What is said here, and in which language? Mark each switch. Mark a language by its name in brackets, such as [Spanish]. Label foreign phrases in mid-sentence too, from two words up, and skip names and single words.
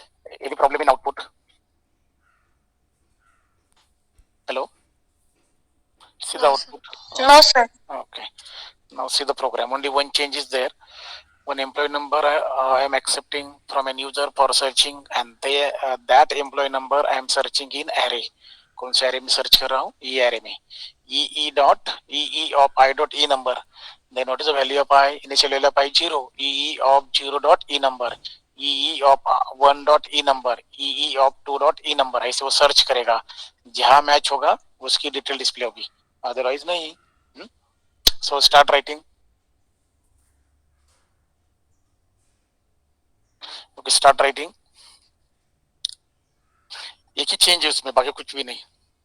[English] Any problem in output? Hello? See the No, sir. output? No, sir. Okay. Now see the program. Only one change is there. One employee number I am accepting from an user for searching, and that employee number I am searching in array. [Hindi] कौन से array में search कर रहा हूँ? E array में. [English] E dot E of I dot E number. Then what is the value of I? Initial value of I 0. E of 0 dot E number. E of 1 dot E number. E of 2 dot E number. [Hindi] ऐसे वो search करेगा. जहाँ match होगा उसकी [English] detail display [Hindi] होगी. [English] Otherwise नहीं. So start writing. Okay, start writing. [Hindi] एक ही चेंज है उसमें, बाकी कुछ भी नहीं.